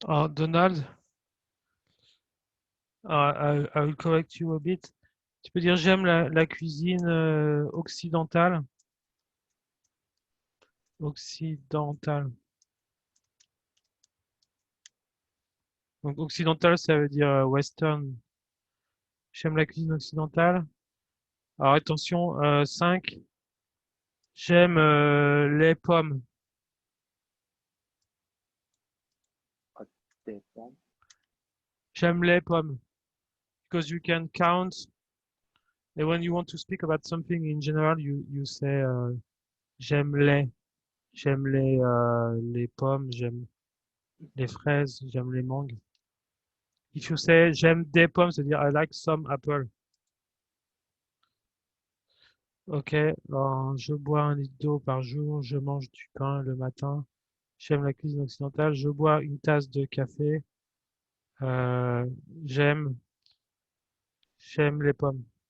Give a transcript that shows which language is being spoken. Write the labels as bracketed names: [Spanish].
[English] Donald, I will correct you a bit. [French] Tu peux dire j'aime la cuisine occidentale. Occidentale. Donc occidentale, ça veut dire western. J'aime la cuisine occidentale. Alors attention, 5. J'aime les pommes. Des pommes. J'aime les pommes. [English] Because you can count. And when you want to speak about something in general, you say [French] j'aime les. J'aime les pommes, j'aime les fraises, j'aime les mangues. [English] If you say [French] j'aime des pommes, c'est-à-dire [English] I like some apple. [French] Ok, alors, je bois 1 litre d'eau par jour, je mange du pain le matin, j'aime la cuisine occidentale, je bois une tasse de café, euh, j'aime, j'aime les pommes.